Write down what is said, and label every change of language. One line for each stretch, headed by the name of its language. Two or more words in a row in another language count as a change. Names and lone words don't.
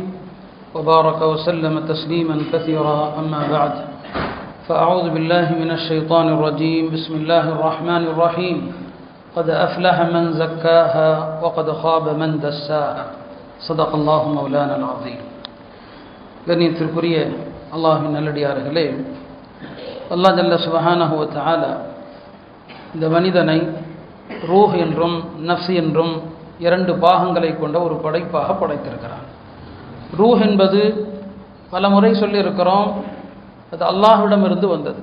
Arabic: وبارك وسلم تسليما كثيرا أما بعد فأعوذ بالله من الشيطان الرجيم بسم الله الرحمن الرحيم قد أفلح من زكاها وقد خاب من دساها صدق الله مولانا العظيم
Tamil: கண்ணியத்திற்குரிய அல்லாஹ்வின் நல்லடியார்களே, அல்லாஹ்
Arabic: جل سبحانه وتعالى
Tamil: இந்த மனிதனை ரூஹ் என்றும் நஃப்ஸ் என்றும் இரண்டு பாகங்களை கொண்ட ஒரு படைப்பாக படைத்திருக்கிறான். ரூஹ் என்பது பல முறை சொல்லியிருக்கிறோம், அது அல்லாஹ்விடமிருந்து வந்தது.